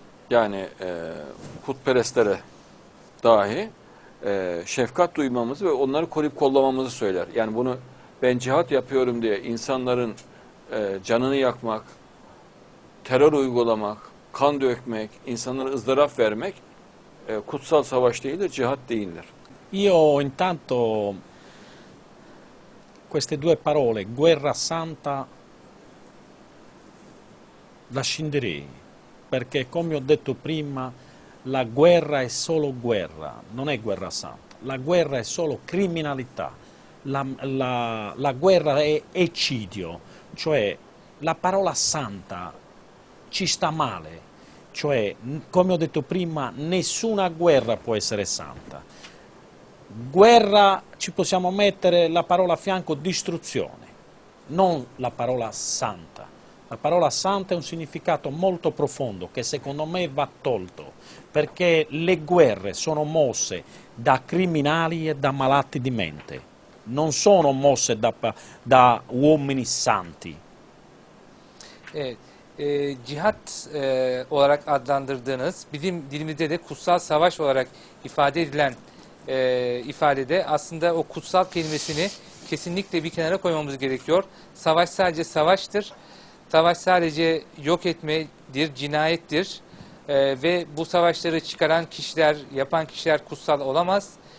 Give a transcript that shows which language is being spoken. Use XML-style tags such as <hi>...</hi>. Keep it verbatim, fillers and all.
<tr>Yani e, putperestlere dahi e, şefkat duymamızı ve onları koruyup kollamamızı söyler. Yani bunu ben cihat yapıyorum diye insanların e, canını yakmak, terör uygulamak, kan dökmek, insanlara ızdıraf vermek e, kutsal savaş değildir, cihat değildir.</tr> <it>Io intanto queste due parole, guerra santa, la scinderei, perché come ho detto prima, la guerra è solo guerra, non è guerra santa, la guerra è solo criminalità, la, la, la guerra è eccidio, cioè la parola santa ci sta male, cioè come ho detto prima nessuna guerra può essere santa. Guerra ci possiamo mettere la parola a fianco distruzione, non la parola santa. La parola santa è un significato molto profondo che secondo me va tolto, perché le guerre sono mosse da criminali e da malati di mente, non sono mosse da, da uomini santi.</it> <tr>Evet, e, cihat e, olarak adlandırdığınız, bizim dilimizde de kutsal savaş olarak ifade edilen e, ifadede aslında o kutsal kelimesini kesinlikle bir kenara koymamız gerekiyor. Savaş sadece savaştır. Savaş sadece yok etmedir, cinayettir e, ve bu savaşları çıkaran kişiler, yapan kişiler kutsal olamaz.</tr>